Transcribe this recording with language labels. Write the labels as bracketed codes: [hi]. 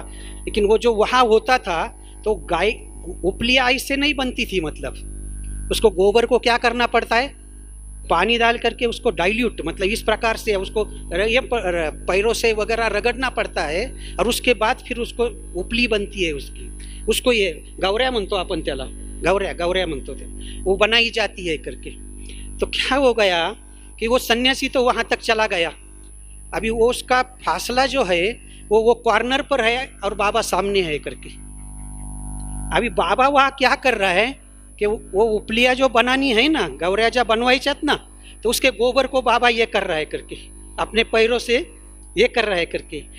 [hi] लेकिन वो जो वहाँ होता था तो गाय उपलिया ऐसे नहीं बनती थी, मतलब उसको गोबर को क्या करना पड़ता है, पानी डाल करके उसको डाइल्यूट, मतलब इस प्रकार से उसको ये पैरों से वगैरह रगड़ना पड़ता है और उसके बाद फिर उसको उपली बनती है उसकी। [mr] उसको ये गौऱ्या म्हणतो आपण त्याला, गौऱ्या म्हणतो ते, [hi] वो बनाई जाती है करके। तो क्या हो गया कि वो सन्यासी तो वहाँ तक चला गया। अभी वो उसका फासला जो है वो कॉर्नर पर है और बाबा सामने है करके। अभी बाबा वहाँ क्या कर रहा है कि वो उपलिया जो बनानी है ना, [mr] गौऱ्या ज्या बनवायच्यात ना, [hi] तो उसके गोबर को बाबा ये कर रहा है करके, अपने पैरों से ये कर रहा है करके।